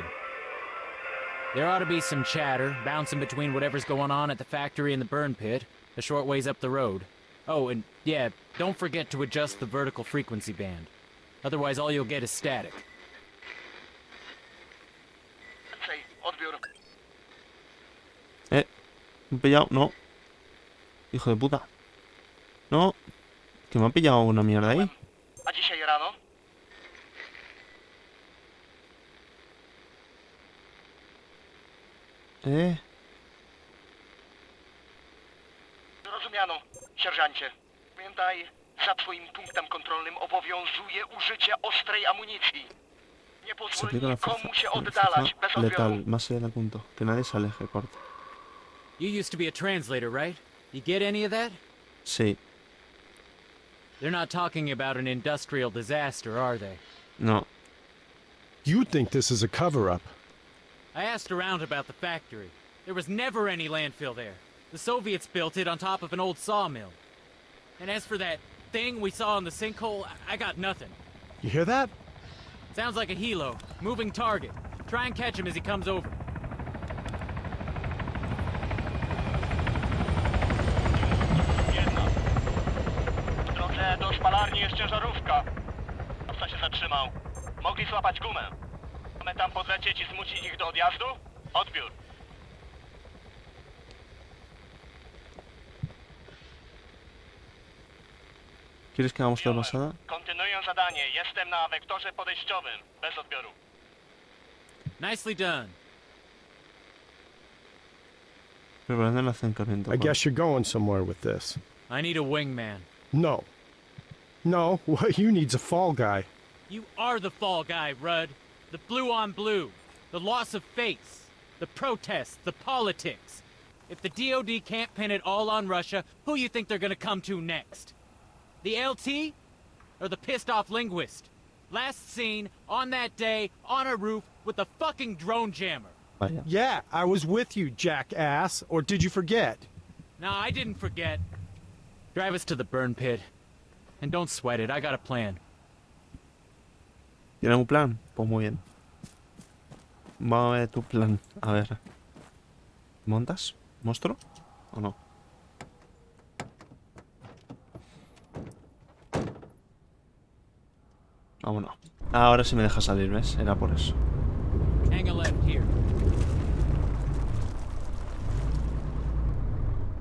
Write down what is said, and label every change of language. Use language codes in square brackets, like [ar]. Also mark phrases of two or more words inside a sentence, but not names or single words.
[en] There ought to be some chatter, bouncing between whatever's going on at the factory and the burn pit, a short ways up the road. Oh, and yeah, don't forget to adjust the vertical frequency band. Otherwise, all you'll get is static. [es] Me he pillado, no. Hijo de puta. No. Que me ha pillado una mierda ahí. [pl] A dzisiaj rano? Rozumiano, sierżancie. Pamiętaj, za twoim punktem kontrolnym obowiązuje użycie ostrej amunicji. Nie [es] Se [pl] pozwól [es] aplica la [pl] nikomu się [es] fuerza [pl] oddalać bez [es] letal, [pl] odbioru. [es] más allá del punto. Que nadie se aleje, corta. [en] You used to be a translator, right? You get any of that? [es] Sí. [en] They're not talking about an industrial disaster, are they? No. You think this is a cover-up? I asked around about the factory. There was never any landfill there. The Soviets built it on top of an old sawmill. And as for that thing we saw in the sinkhole, I got nothing. You hear that? Sounds like a helo. Moving target. Try and catch him as he comes over. [pl] Jedna. W drodze do szpalarni jest ciężarówka. Kto się zatrzymał? Mogli złapać gumę. Mamy tam podlecieć i zmusić ich do odjazdu? Odbiór. [es] ¿Quieres que hagamos la pasada? [pl] Kontynuuję zadanie. Jestem na wektorze podejściowym. Bez odbioru. [en] Nicely done. [es] Preparando el acercamiento. [en] I guess you're going somewhere with this. I need a wingman. No. No, what you need's a fall guy. You are the fall guy, Rudd. The blue on blue. The loss of face. The protests. The politics. If the DOD can't pin it all on Russia, who you think they're gonna come to next? The LT? Or the pissed off linguist? Last seen, on that day, on a roof, with a fucking drone jammer. [es] Vaya. [en] Yeah, I was with you, jackass. Or did you forget? Nah, I didn't forget. Drive us to the burn pit. And don't sweat it, I got a plan. [es] ¿Tienes un plan? Pues muy bien. Vamos a ver tu plan. A ver. ¿Montas? ¿Monstruo? ¿O no? Vámonos. Ahora sí me deja salir, ¿ves? Era por eso. [en] Hang a left here.